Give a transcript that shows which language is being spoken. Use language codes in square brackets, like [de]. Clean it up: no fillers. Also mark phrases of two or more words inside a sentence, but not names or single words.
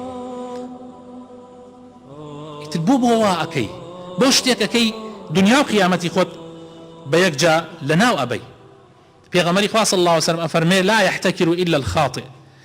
[ckb] بۆ بۆ ئەەکەی بۆ شتێکەکەی دنیا و قیامەتی خۆت بە یەکجا لەناو ئەبەی پێغەمبەری خوا [ar] صلی الله عليه وسلم [ckb] ئەفەرمێ [ar] لا يحتكر إلا الخاطئ